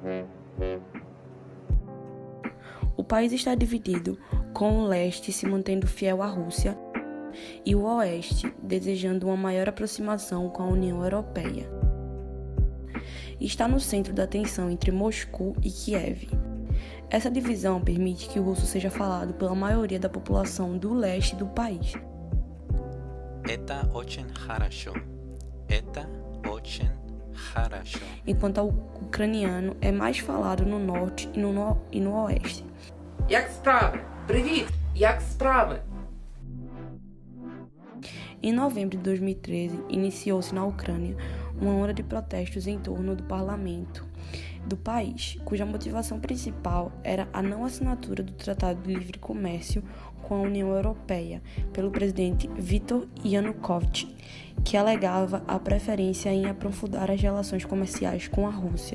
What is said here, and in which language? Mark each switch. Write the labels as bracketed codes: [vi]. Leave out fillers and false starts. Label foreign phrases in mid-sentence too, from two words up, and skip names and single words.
[pt] O país está dividido, com o leste se mantendo fiel à Rússia e o oeste desejando uma maior aproximação com a União Europeia. Está no centro da tensão entre Moscou e Kiev. Essa divisão permite que o russo seja falado pela maioria da população do leste do país. [ru] Это очень хорошо. Это очень хорошо. [pt] Enquanto o ucraniano é mais falado no norte e no oeste. [uk] Як справи? Привіт! Як справи? [pt] Em novembro de 2013, iniciou-se na Ucrânia uma onda de protestos em torno do parlamento do país, cuja motivação principal era a não assinatura do Tratado de Livre Comércio com a União Europeia pelo presidente Viktor Yanukovych, que alegava a preferência em aprofundar as relações comerciais com a Rússia.